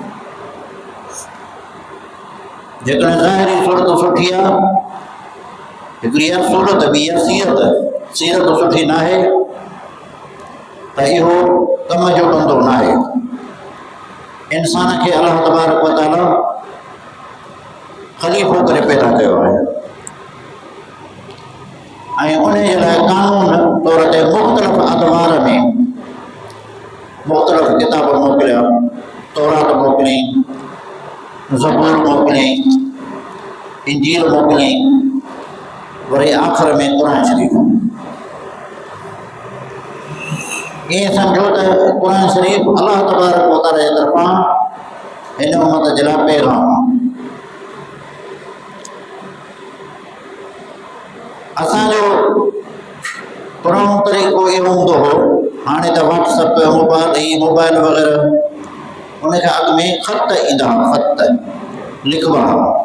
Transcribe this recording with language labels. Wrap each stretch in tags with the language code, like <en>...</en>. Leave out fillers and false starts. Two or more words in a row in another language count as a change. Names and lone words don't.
<sd>जेकॾहिं ज़ाहिरी सूरत सुठी आहे, हिकिड़ी इहा सूरत बि आहे सीरत सुठी न आहे त इहो कम जो बंदो न आहे। इंसान खे</sd> <ar>الله تبارك وتعالى</ar> <sd>ख़लीफ़ो करे पैदा कयो आहे ऐं उन जे लाइ कानून तौर ते मुख़्तलिफ़ अदवार में मुख़्तलिफ़ किताब मोकिलिया। तौरात मोकिली, ज़बूर मोकिली, इंजील मोकिली, वरी आख़िर में क़ुरान शरीफ़। ईअं सम्झो त क़ुरान शरीफ़</sd> <ar>الله تبارك وتعالى</ar> <sd>जे तरफ़ां हिन उम्मत जे लाइ पैगाम आहे। असांजो पुराणो तरीक़ो इहो हूंदो हो, हाणे त व्हाट्सअप मोबाइल वग़ैरह, उनखे अॻु में ख़त ईंदा हुआ, ख़त लिखबा हुआ।</sd>